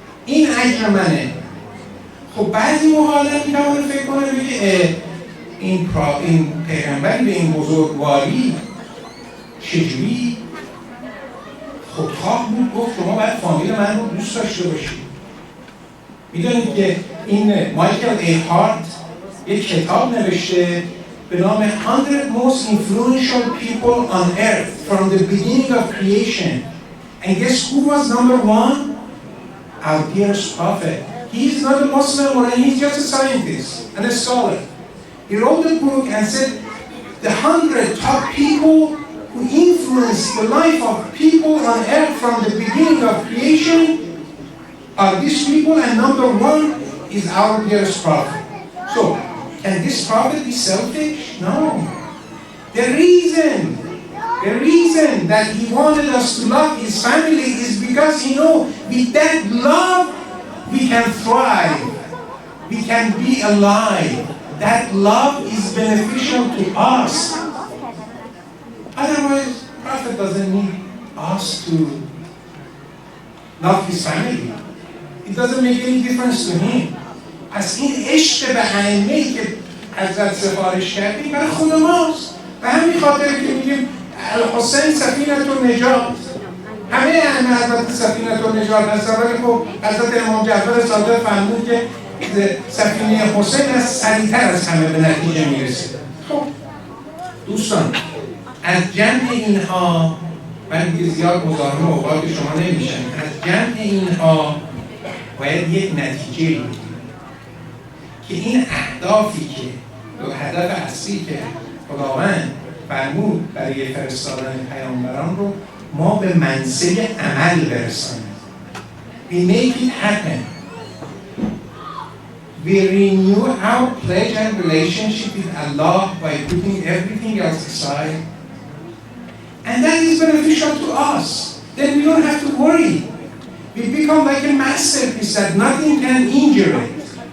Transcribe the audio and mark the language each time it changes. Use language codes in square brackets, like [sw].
[fa] این اجر منه. خب بعضی موقع آدم میتونه فکر کنه بگه این پیغمبر به این بزرگواری چجوری خودخواه بود گفت شما باید فامیل من رو دوست داشته باشید. میدونید که این مایکل ای هارت یک کتاب نوشته به نام [en] 100 most influential people on earth from the beginning of creation. And guess who was number one? Our dearest prophet. He is not a Muslim or he's just a scientist and a scholar. He wrote a book and said the 100 top people who influenced the life of people on earth from the beginning of creation are these people, and number one is our dearest prophet. So, can this prophet be selfish? No. The reason that he wanted us to love his family is because he knows with that love we can thrive, we can be alive. That love is beneficial to us. Otherwise, prophet doesn't need us to love his family. It doesn't make any difference to him. [fa] پس این عشق به ائمه‌ای که حضرت سفارش کردیم برای خود ماست. به همین خاطر که میگیم [ar] الحسین سفینة النجات. [fa] همه ائمه حضرت سفینة النجات هستن، ولی خب حضرت امام جعفر صادق فرمود که سفینه حسین از سریعتر از همه به نتیجه میرسه. خب دوستان از جمع اینها من دیگه زیاد مزاحم اوقات شما نمیشم. از جمع اینها باید یک نتیجه بگیریم که این اهدافی که هدف اصلی که خداوند فرمود برای فرستادن پیامبران رو ما به منزل عمل برسانیم. [en] We make it happen. We renew our pledge and relationship with Allah by putting everything else aside. And that is beneficial to us. Then we don't have to worry. We become like a masterpiece that nothing can injure it.